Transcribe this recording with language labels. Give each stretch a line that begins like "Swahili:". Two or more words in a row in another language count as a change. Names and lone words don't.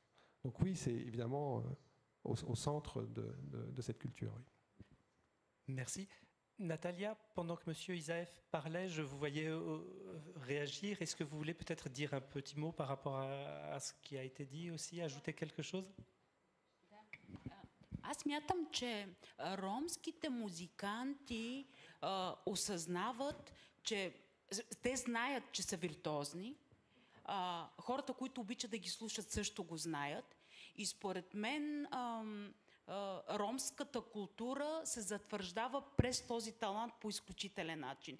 French: Donc oui, c'est évidemment au centre de cette culture. Oui. Merci. Natalia, pendant que M. Isaev parlait, je vous voyais réagir. Est-ce que vous voulez peut-être dire un petit mot par rapport à ce qui a été dit aussi, ajouter quelque chose?
Bulgarian: Аз мятам, че ромските музиканти осъзнават, че те знаят, че са виртуозни. Хората, които обичат да ги слушат, също го знаят. И според мен ромската култура се затвърждава през този талант по изключителен начин.